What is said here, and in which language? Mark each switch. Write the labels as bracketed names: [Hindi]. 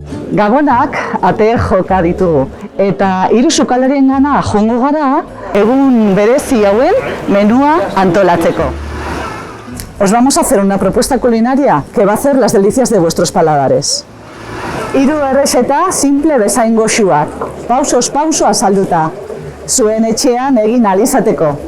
[Basque] Gabonak ate joka ditugu eta hiru sukalariengana joango gara egun berezi hauen menua antolatzeko. [Spanish] Os vamos a hacer una propuesta culinaria que va a hacer las delicias de vuestros paladares. [Basque] Hiru errezeta simple bezain goxuak, pausoz pauso azalduta, zuen etxean egin ahal izateko.